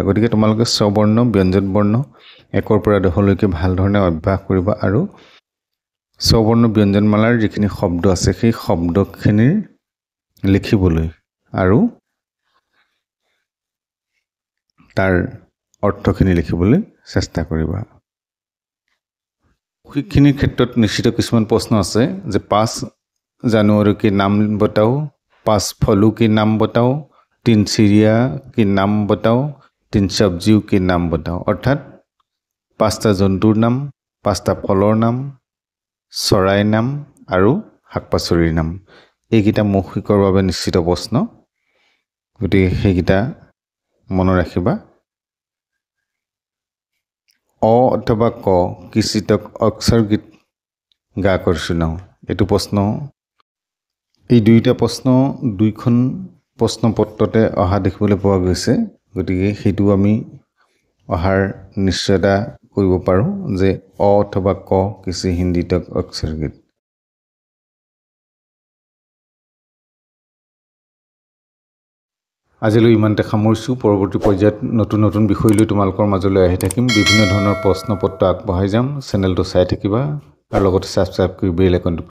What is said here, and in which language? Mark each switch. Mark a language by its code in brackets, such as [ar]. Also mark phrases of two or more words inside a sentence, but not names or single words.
[as] গতিকে তোমালোকে স্ববৰ্ণ ব্যঞ্জন বৰ্ণ 1 পৰা 10 লৈকে ভাল ধৰণে অভ্যাস কৰিবা আৰু স্ববৰ্ণ ব্যঞ্জনমালাৰ যিখিনি শব্দ আছে সেই শব্দখিনিৰ লিখিবলৈ আৰু তাৰ অৰ্থখিনি লিখিবলৈ চেষ্টা কৰিবা। মৌখিকখিনিৰ ক্ষেত্ৰত নিশ্চিত কিছুমান প্ৰশ্ন আছে যে 5 জানুৱাৰী [hi] के नाम बताओ, 5 फलों के नाम बताओ, 3 चिड़िया के नाम बताओ, 3 सब्जियों के नाम बताओ। [as] অৰ্থাৎ 5টা জন্তুৰ নাম, 5টা ফলৰ নাম, চৰাইৰ নাম আৰু শাক পাচলিৰ নাম। এইকেইটা মৌখিকৰ বাবে নিশ্চিত প্ৰশ্ন, গতিকে সেইকেইটা মনত ৰাখিবা। অ অথবা ক [hi] किसी तक अक्षर गीत गा कर सुनाओ। [as] এইটো প্ৰশ্ন, এই দুইটা প্ৰশ্ন দুইখন প্ৰশ্নপত্ৰতে অহা দেখিবলৈ পোৱা গৈছে। গতিকে সেইটো আমি অহাৰ নিশ্চয়তা কৰিব পাৰোঁ যে অ অথবা ক [hi] किसी हिंदी तक अक्षर गीत। [as] আজিলৈ ইমানতে সামৰিছোঁ। পৰৱৰ্তী পৰ্যায়ত নতুন নতুন বিষয় লৈ তোমালোকৰ মাজলৈ আহি থাকিম। বিভিন্ন ধৰণৰ প্ৰশ্নপত্ৰ আগবঢ়াই যাম। চেনেলটো চাই থাকিবা আৰু লগতে ছাবস্ক্ৰাইব কৰি বেল আইকনটো